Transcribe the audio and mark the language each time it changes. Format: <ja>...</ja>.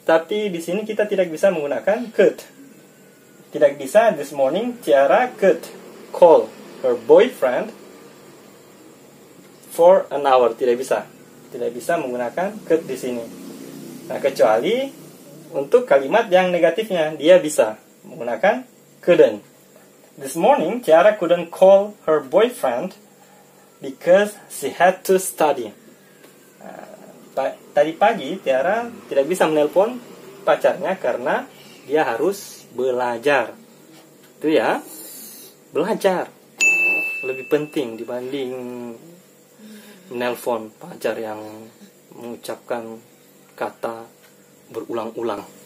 <id>Tapi di sini kita tidak bisa menggunakan could.</id> <en>Tidak bisa this morning Tiara could call her boyfriend for an hour.</en> <id>Tidak bisa. Tidak bisa menggunakan could di sini. Nah, kecuali untuk kalimat yang negatifnya dia bisa menggunakan couldn't.</id> <en>This morning Tiara couldn't call her boyfriend because she had to study.</en> <id>Tadi pagi Tiara tidak bisa menelpon pacarnya karena dia harus belajar. Itu ya, belajar lebih penting dibanding menelpon pacar yang mengucapkan kata berulang-ulang.</id>